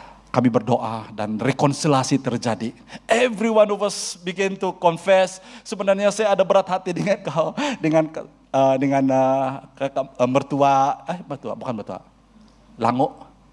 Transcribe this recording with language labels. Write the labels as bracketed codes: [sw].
[ms] Kami berdoa dan rekonsiliasi terjadi. [en] Every one of us begin to confess. [ms] Sebenarnya saya ada berat hati dengan kau, dengan mertua, bukan mertua, Lango.